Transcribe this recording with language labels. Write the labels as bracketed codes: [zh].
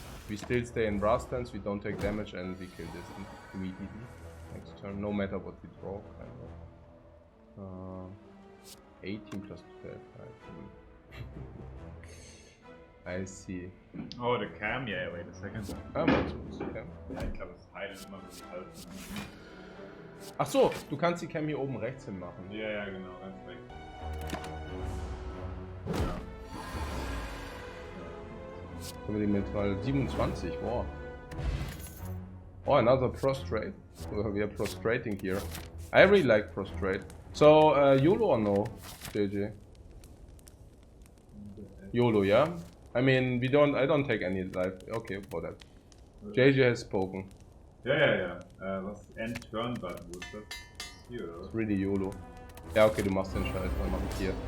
[en] We still stay in brass stance, we don't take damage, and we kill this immediately next turn, no matter what we draw, kind of. 18 plus 12, I see. Oh, the cam, yeah, wait a second. Ah, what's the cam? [de] Ja, ich glaube, es heilt immer so halb. Ach so, du kannst die Cam hier oben rechts hin machen. Ja, ja, genau, ganz rechts. Ja. Können wir den jetzt mal 27, wow. [en] Oh, another prostrate. We are prostrating here. I really like prostrate. So, YOLO or no, JJ? YOLO, yeah? I mean, I don't take any life. Okay, for that. JJ has spoken. [de] Ja. Was End Turn Button, wo ist das? Hier, oder? [en] It's really YOLO. [de] Ja, okay, du machst den Scheiß, dann mach ich hier.